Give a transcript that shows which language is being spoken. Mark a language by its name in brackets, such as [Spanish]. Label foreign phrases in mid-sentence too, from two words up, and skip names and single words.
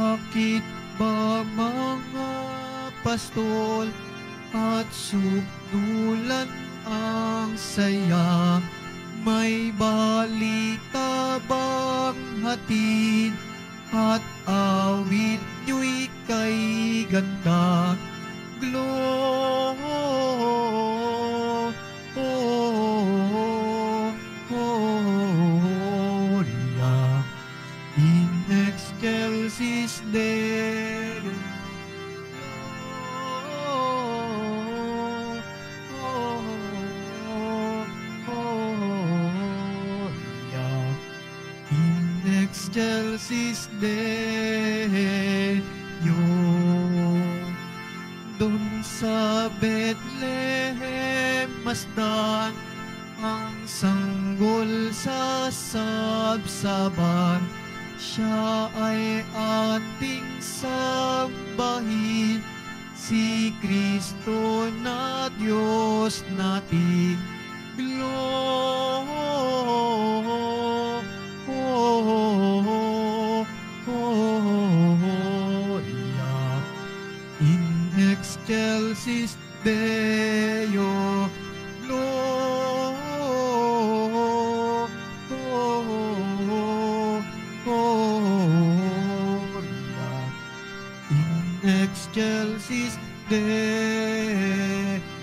[Filipino] Bakit ba mga pastol at sugdulan ang saya? May balita bang hatid at awit nyo'y kay ganda? [Latin] Gloria in excelsis Deo. Gloria in excelsis Deo. [Filipino] Dun sa Bethlehem masdan ang sanggol sa sabsaban. Siya ay ating sambahin, si Kristo na Diyos natin. [Latin] Gloria in excelsis Deo. Gloria in excelsis Deo.